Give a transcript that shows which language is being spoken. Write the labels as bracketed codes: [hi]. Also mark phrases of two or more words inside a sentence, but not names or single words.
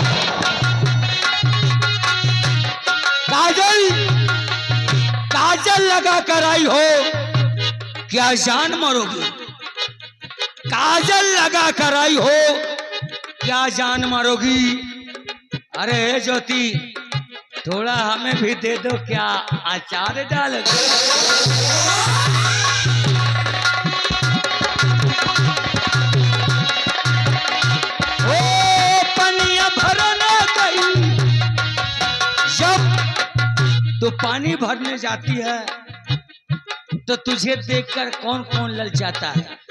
[hi] काजल काजल लगा कर आई हो, क्या जान मारोगी? काजल लगा कर आई हो, क्या जान मारोगी? अरे ज्योति, थोड़ा हमें भी दे दो, क्या अचार डालोगे? ओ पनिया भरने गई, जब तो पानी भरने जाती है तो तुझे देखकर कौन कौन ललचाता है?